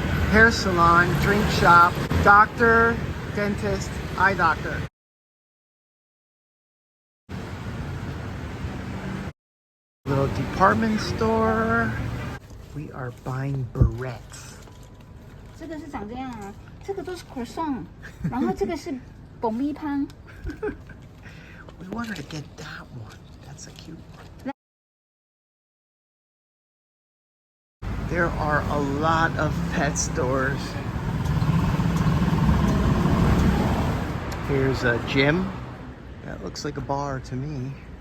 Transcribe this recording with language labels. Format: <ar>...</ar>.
<en>Hair salon, drink shop, doctor, dentist, eye doctor. Little department store. We are buying barrettes.</en> <zh>这个是长这样啊，这个都是 croissant， 然后这个是爆米花。</zh> <en>We wanted to get that one. That's a cute one. There are a lot of pet stores. Here's a gym. That looks like a bar to me.</en>